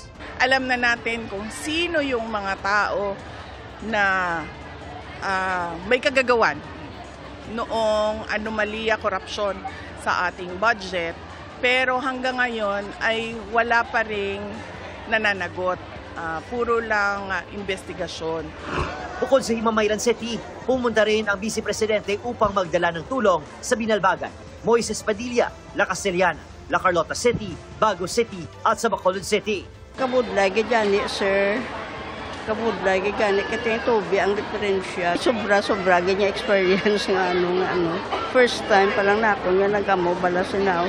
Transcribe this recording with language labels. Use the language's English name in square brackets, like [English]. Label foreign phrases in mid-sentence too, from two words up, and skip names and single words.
[Filipino] Alam na natin kung sino yung mga tao na may kagagawan noong anomalya, korupsyon sa ating budget, pero hanggang ngayon ay wala pa ring nananagot. puro lang investigasyon. Bukod sa Himamaylan City, pumunta rin ang Vice Presidente upang magdala ng tulong sa Binalbagan, Moises Padilla, La Castellana, La Carlota City, Bago City at sa Bacolod City. [Hiligaynon] Kabudlay ka dyan, sir. Kabudlay ka dyan, kasi tubi ang diferensya. Sobra-sobra, ganyan experience nga ano. [English] First time [Hiligaynon] pa lang na ako nga nagamo, bala sinaw.